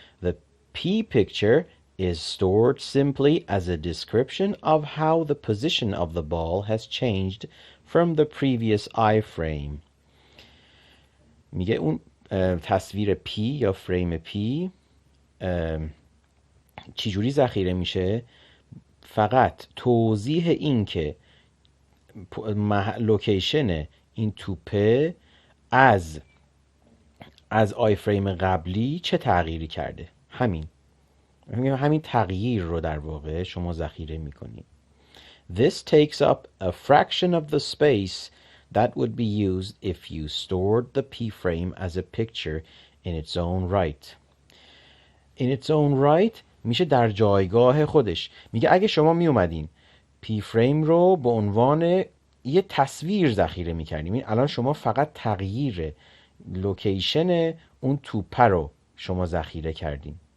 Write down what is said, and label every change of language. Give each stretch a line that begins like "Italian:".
English: The P picture is stored simply as a description of how the position of the ball has changed from the previous I frame.
Persian: میگه اون تصویر P یا فریم P چجوری ذخیره میشه؟ فقط توضیح این که لوکیشن این توپه از آی فریم قبلی چه تغییری کرده، همین تغییر رو در واقع شما ذخیره میکنید.
English: This takes up a fraction of the space that would be used if you stored the P frame as a picture in its own right. In its own right
Persian: میشه در جایگاه خودش. میگه اگه شما می اومدین P frame رو به عنوان یه تصویر ذخیره میکردیم، این الان شما فقط تغییر لوکیشن اون توپه رو شما ذخیره کردین.